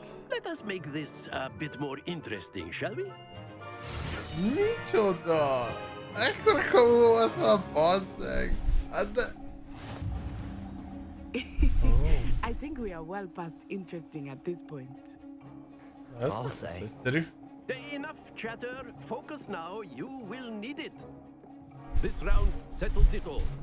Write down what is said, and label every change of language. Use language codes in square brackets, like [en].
[en] Let us make this a bit more interesting, shall we? [hu] Micsoda! Ekkora kamu volt a basszeg! Hát de... [en] I think we are well past interesting at this point. [hu] Ez az egyszerű. [en] Enough chatter. Focus now. You will need it. This round settles it all.